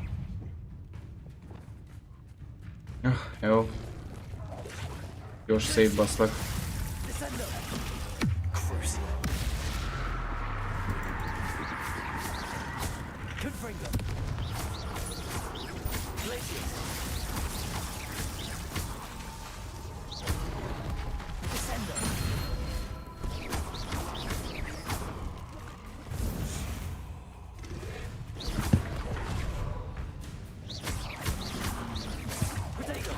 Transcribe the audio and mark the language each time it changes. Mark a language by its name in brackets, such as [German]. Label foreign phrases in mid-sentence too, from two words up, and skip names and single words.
[Hungarian] Jó. Gyors szétbaszlak. Descendo. Crucio. Confringo. Glacius. Descendo. [English] Potato.